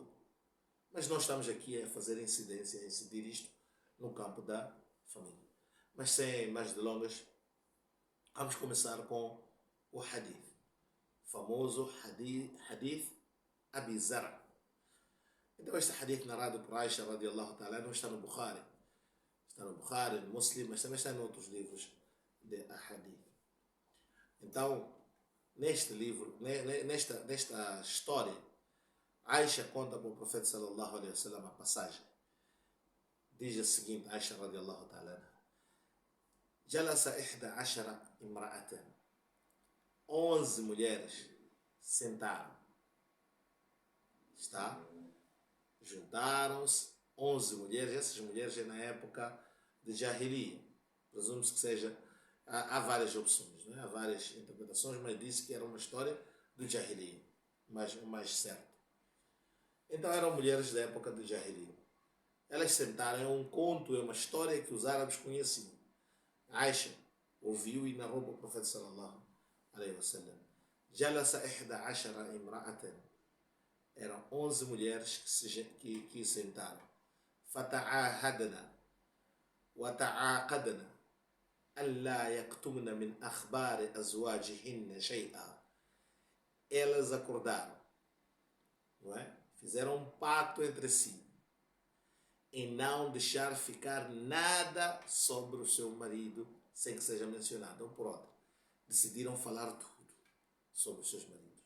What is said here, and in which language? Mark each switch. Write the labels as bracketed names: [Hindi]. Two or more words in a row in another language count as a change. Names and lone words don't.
[Portuguese] Mas nós estamos aqui a fazer incidência, a incidir isto no campo da família. Mas sem mais delongas, vamos começar com o hadith. O famoso hadith Abi Zar'. Então este hadith narrado por Aisha [Arabic] رضي الله تعالى [Portuguese] não está no Bukhari. Está no Bukhari, no Muslim, mas também está em outros livros de hadith. Então, neste livro, nesta história, Aisha conta para o profeta [Arabic] صلى الله عليه وسلم [Portuguese] a passagem. Diz a seguinte, [Arabic] عائشة رضي الله تعالى: جلس إحدى عشرة امرأة. [Portuguese] 11 mulheres sentaram. Está? Juntaram-se 11 mulheres. Essas mulheres é na época de Jahiliya. Presume-se que seja. Há várias opções, não é? Há várias interpretações, mas disse que era uma história do Jahiliya, mas o mais certo. Então eram mulheres da época do Jahiliya. Elas sentaram, é um conto, é uma história que os árabes conheciam. Aisha ouviu e narrou para o profeta [Arabic] صلى الله عليه وسلم. جلس إحدى عشرة امرأة. [Portuguese] Eram 11 mulheres que sentaram. [Arabic] فتعاهدن وتعاقدن ألا يكتمن من أخبار أزواجهن شيئا. [Portuguese] Elas acordaram, não é? Fizeram um pacto entre si em não deixar ficar nada sobre o seu marido sem que seja mencionado um por outro. Decidiram falar tudo sobre os seus maridos.